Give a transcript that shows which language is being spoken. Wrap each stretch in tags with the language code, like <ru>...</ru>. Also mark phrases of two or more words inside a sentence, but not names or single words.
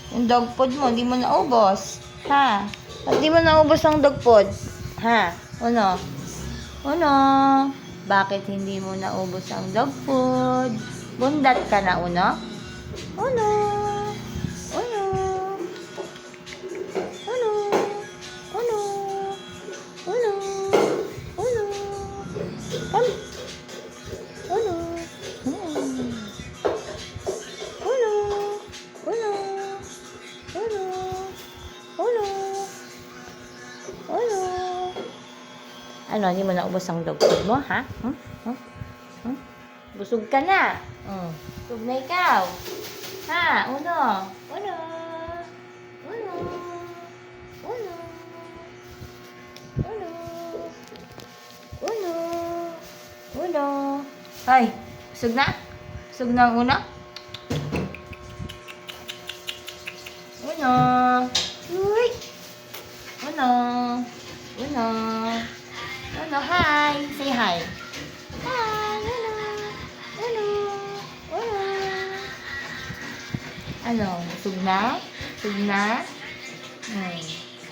<en>dog food</en> <tl>mo, hindi mo naubos. Ha? Ba't di mo naubos ang</tl> <en>dog food?</en> <tl>Ha? Ano? Ano? Bakit hindi mo naubos ang</tl> <en>dog food?</en> <tl>Bundat ka na, Uno? Uno? Uno? Uno? Uno? Uno? Uno? Come. Uno? Hmm. Uno? Uno? Uno? Uno? Uno? Ano, hindi mo naubos ang</tl> <en>dog food</en> <tl>mo, ha? Busog ka na. Busog na ikaw. Ha? Uno? Uno? Uno? Uno? Uno? Uno? Uno? Ay, busog na? Busog na ang Uno? Uno? Uy! Uno? Uno?</tl> <en>Uno, hi! Say hi! Hi! Uno!</en> <tl>Uno! Uno! Ano? Busog na? Busog na?</tl>